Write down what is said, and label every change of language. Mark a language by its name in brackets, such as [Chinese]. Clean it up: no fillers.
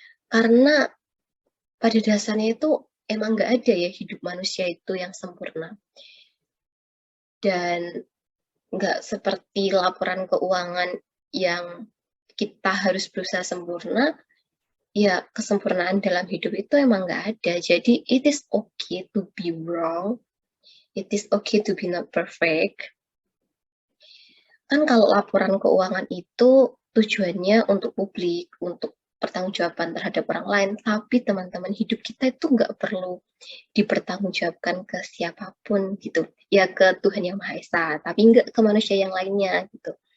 [Indonesian] Karena pada dasarnya itu emang nggak ada ya hidup manusia itu yang sempurna. Dan nggak seperti laporan keuangan yang kita harus berusaha sempurna, ya kesempurnaan dalam hidup itu emang nggak ada. Jadi [English] it is okay to be wrong, it is okay to be not perfect. [Indonesian] Kan kalau laporan keuangan itu tujuannya untuk publik, untuk pertanggungjawaban terhadap orang lain, tapi teman-teman hidup kita itu nggak perlu dipertanggungjawabkan ke siapapun gitu, ya ke Tuhan Yang Maha Esa, tapi nggak ke manusia yang lainnya gitu.